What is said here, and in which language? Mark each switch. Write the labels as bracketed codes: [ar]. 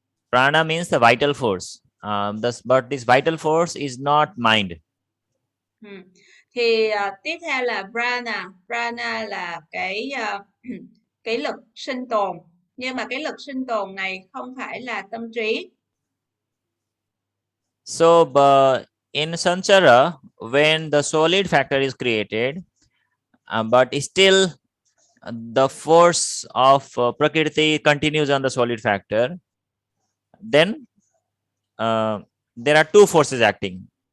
[en] Prana means the vital force. But this vital force is not mind. [vi] Thì tiếp theo là prana. Prana là cái lực sinh tồn, nhưng mà cái lực sinh tồn này không phải là tâm trí. [en] So in Sanchara, when the solid factor is created, but still the force of Prakriti continues on the solid factor, then there are two forces acting.